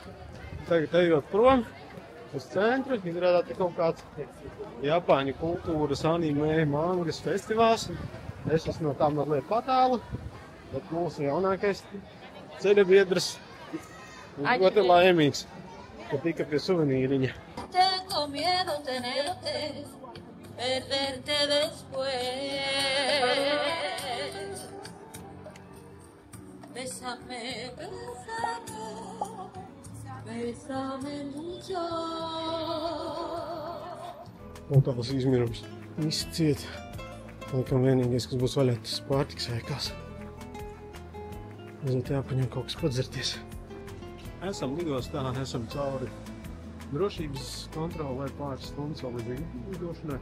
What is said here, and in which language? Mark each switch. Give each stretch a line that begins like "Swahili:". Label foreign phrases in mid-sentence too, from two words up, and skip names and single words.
Latvian: Tagad ejot prom uz centru, izrādās te kaut kāds Japāņu kultūras, anime, mangas festivāls. Es esmu no tā mazliet patālu, bet mūsu jaunākais ceļabiedrs ļoti laimīgs, ka tika pie suvenīriņa.
Spanish: Tengo miedo tenerte, perderte después. Bésame, bésame, bésame mucho.
Latvian: Un tās izmirums. Visi ciet. Laikam vienīgais, kas būs vaļā, tas pārtiks veikals. Mazliet jāpaņem kaut kas padzerties. Esam lidostā, esam cauri drošības kontrolē pāris stundas vēl līdz lidošanai.